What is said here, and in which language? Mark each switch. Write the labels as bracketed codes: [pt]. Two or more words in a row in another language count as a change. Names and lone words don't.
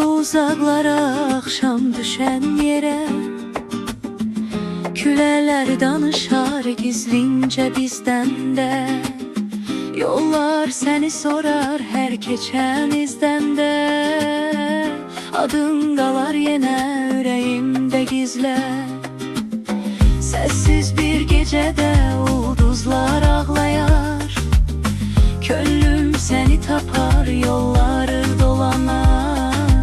[tr] uzaklara akşam düşen yere, küleler danışar gizlince bizden de. Yollar seni sorar her geçen izden de. [az] Adın qalar yenə ürəyimdə gizlə. Sessiz bir gecədə ulduzlar ağlayar. Könlüm seni tapar, yolları dolanar.